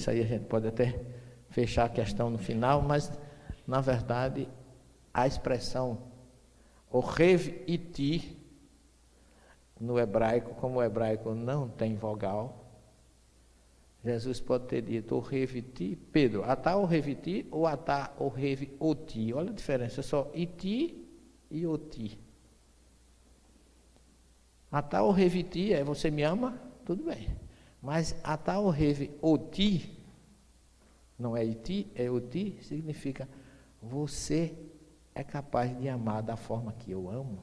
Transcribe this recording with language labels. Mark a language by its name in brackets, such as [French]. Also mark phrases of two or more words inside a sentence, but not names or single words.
[Portuguese] Isso aí a gente pode até fechar a questão no final, mas na verdade a expressão [Hebrew] אוהב איתי [Portuguese] no hebraico, como o hebraico não tem vogal, Jesus pode ter dito [Hebrew] אוהב איתי, [Portuguese] Pedro, [Hebrew] אתה אוהב איתי [Portuguese] ou [Hebrew] אתה אוהב אותי. [Portuguese] Olha a diferença, é só iti e oti. [Hebrew] אתה אוהב איתי [Portuguese] é você me ama, tudo bem, mas [Hebrew] אתה אוהב אותי, [Portuguese] não é iti, é oti, significa você é capaz de amar da forma que eu amo.